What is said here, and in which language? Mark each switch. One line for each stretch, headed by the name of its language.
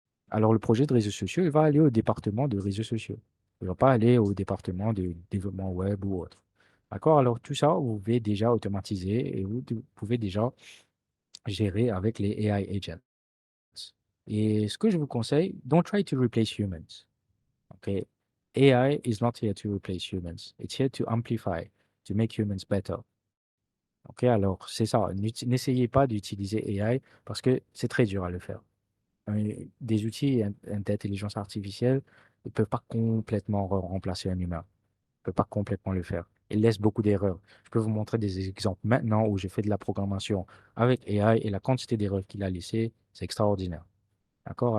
French: Alors, le projet de réseaux sociaux, il va aller au département de réseaux sociaux. Il ne va pas aller au département de développement web ou autre. D'accord? Alors, tout ça, vous pouvez déjà automatiser et vous pouvez déjà gérer avec les AI agents. Et ce que je vous conseille,
English: don't try to replace humans. Okay. AI is not here to replace humans. It's here to amplify, to make humans better.
French: Ok, alors c'est ça. N'essayez pas d'utiliser AI parce que c'est très dur à le faire. Des outils d'intelligence artificielle ne peuvent pas complètement remplacer un humain. Ne peuvent pas complètement le faire. Ils laissent beaucoup d'erreurs. Je peux vous montrer des exemples maintenant où j'ai fait de la programmation avec AI et la quantité d'erreurs qu'il a laissées, c'est extraordinaire. D'accord?